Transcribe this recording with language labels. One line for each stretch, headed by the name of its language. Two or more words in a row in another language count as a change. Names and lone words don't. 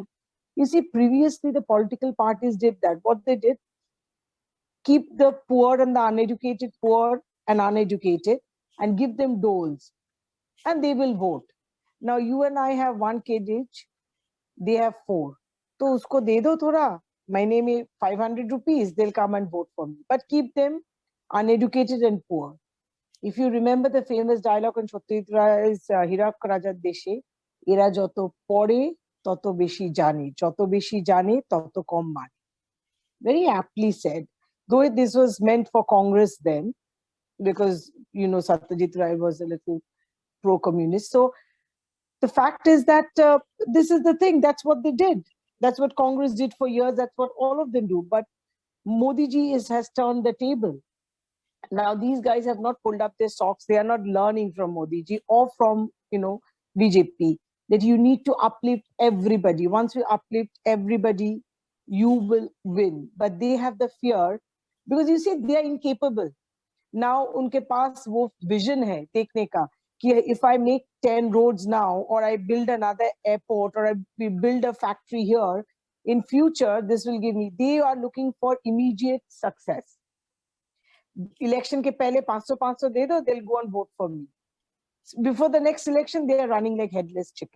English: You see, previously the political parties did that. What they did, keep the poor and the uneducated poor and uneducated and give them doles, and they will vote. Now you and I have 1 kg each, they have 4.
Hindi: So उसको दे दो थोड़ा, महीने में 500 रुपये,
English: they'll come and vote for me. But keep them uneducated and poor. If you remember the famous dialogue on Satyajit Ray's Hirak Rajat Deshe,
Bangla: এরা যত পড়ে, তত বেশি জানে, যত বেশি জানে, তত কম মানে.
English: Very aptly said. Though this was meant for Congress then, because, Satyajit Ray was a little pro-communist. So the fact is that this is the thing. That's what they did. That's what Congress did for years. That's what all of them do. But Modi ji has turned the table. Now, these guys have not pulled up their socks. They are not learning from Modi ji or from, BJP, that you need to uplift everybody. Once you uplift everybody, you will win. But they have the fear, because you see, they are incapable. Now,
Hindi: उनके पास वो vision है देखने का,
English: ki if I make 10 roads now, or I build another airport, or I build a factory here, in future, this will give me. They are looking for immediate success.
Hindi: Election ke pehle 500 de do,
English: they'll go and vote for me. Before the next election, they are running like headless chicken.